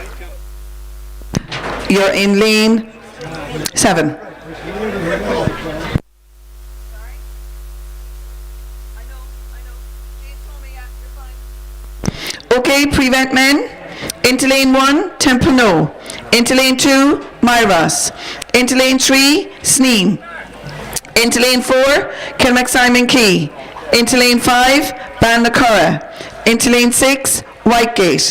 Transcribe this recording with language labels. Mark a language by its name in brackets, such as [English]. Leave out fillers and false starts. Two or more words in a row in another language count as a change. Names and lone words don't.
[English] You're in lane 7. Okay, prevent men. Into lane 1, Temple No. Into lane 2, Myros. Into lane 3, Sneem. Into lane 4, Kilmac Simon Key. Into lane 5, Banlacurra. Into lane 6, Whitegate.